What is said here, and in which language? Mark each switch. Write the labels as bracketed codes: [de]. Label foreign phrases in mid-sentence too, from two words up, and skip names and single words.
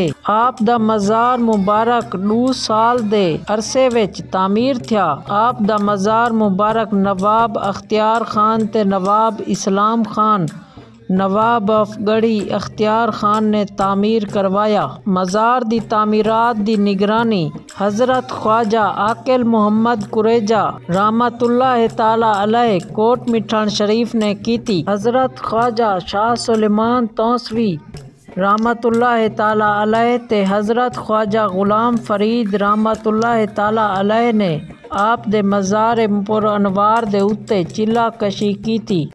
[skr] آپ دا مزار مبارک 2 سال دے عرصے وچ تعمیر تھیا. آپ دا مزار مبارک نواب اختیار خان تے نواب اسلام خان نواب آف گڑھی اختیار خان نے تعمیر کروایا. مزار دی تعمیرات دی نگرانی حضرت خواجہ عاقل محمد کریجہ رحمت اللہ تعالیٰ علیہ کوٹ مٹھن شریف نے کی تھی. حضرت خواجہ شاہ سلیمان تونسوی رحمت اللہ تعالیٰ علیہ تے حضرت خواجہ غلام فرید رحمت اللہ تعالیٰ علیہ نے آپ دے مزار پر انوار دے اتے چلہ کشی کی تھی.